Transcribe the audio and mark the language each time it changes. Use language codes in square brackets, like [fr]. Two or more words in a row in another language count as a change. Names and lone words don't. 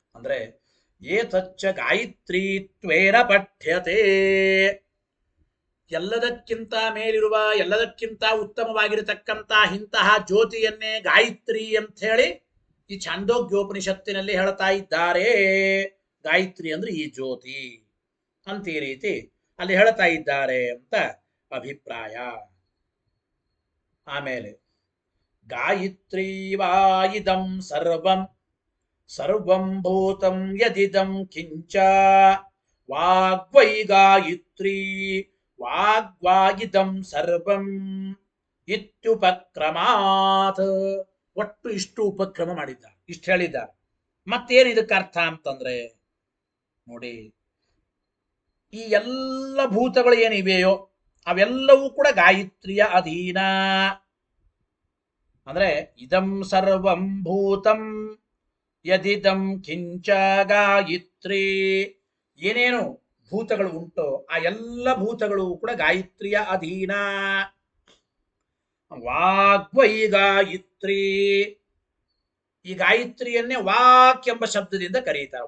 [kn] ಅಂದ್ರೆ [sa] ಏತಚ್ಚ ಗಾಯತ್ರೀತ್ವೇನ ಪಠ್ಯತೆ, [kn] ಎಲ್ಲದಕ್ಕಿಂತ ಮೇಲಿರುವ ಎಲ್ಲದಕ್ಕಿಂತ ಉತ್ತಮವಾಗಿರತಕ್ಕಂತ ಇಂತಹ ಜ್ಯೋತಿಯನ್ನೇ ಗಾಯತ್ರಿ ಅಂತ ಹೇಳಿ ಈ ಛಾಂದೋಗ್ಯೋಪನಿಷತ್ತಿನಲ್ಲಿ ಹೇಳ್ತಾ ಇದ್ದಾರೆ. ಗಾಯತ್ರಿ ಅಂದ್ರೆ ಈ ಜ್ಯೋತಿ ಅಂತ ಈ ರೀತಿ ಅಲ್ಲಿ ಹೇಳ್ತಾ ಇದ್ದಾರೆ ಅಂತ ಅಭಿಪ್ರಾಯ. [sa] ಆಮೇಲೆ ಗಾಯತ್ರಿ ವಾ ಇದಂ ಸರ್ವಂ ಸರ್ವಂ ಭೂತಂ ಯದಿದಂ ಕಿಂಚ ವಾಗ್ವೈ ಗಾಯತ್ರಿ ವಾಗ್ವಾಯಿದಂ ಸರ್ವಂ ಇತ್ಯುಪಕ್ರಮಾತ್. [kn] ಒಟ್ಟು ಇಷ್ಟು ಉಪಕ್ರಮ ಮಾಡಿದ್ದಾರೆ, ಇಷ್ಟು ಹೇಳಿದ್ದಾರೆ. ಮತ್ತೇನು ಇದಕ್ಕೆ ಅರ್ಥ ಅಂತಂದ್ರೆ ನೋಡಿ, ಈ ಎಲ್ಲ ಭೂತಗಳು ಏನಿವೆಯೋ ಅವೆಲ್ಲವೂ ಕೂಡ ಗಾಯತ್ರಿಯ ಅಧೀನ. ಅಂದ್ರೆ [sa] ಇದಂ ಸರ್ವಂ ಭೂತಂ ಯದಿದಂ ಕಿಂಚ ಗಾಯತ್ರಿ, [kn] ಏನೇನು ಭೂತಗಳು ಉಂಟೋ ಆ ಎಲ್ಲ ಭೂತಗಳು ಕೂಡ ಗಾಯತ್ರಿಯ ಅಧೀನ. [sa] ವಾಗ್ವೈ ಗಾಯತ್ರಿ, [kn] ಈ ಗಾಯತ್ರಿಯನ್ನೇ ವಾಕ್ ಎಂಬ ಶಬ್ದದಿಂದ ಕರೀತಾರೆ.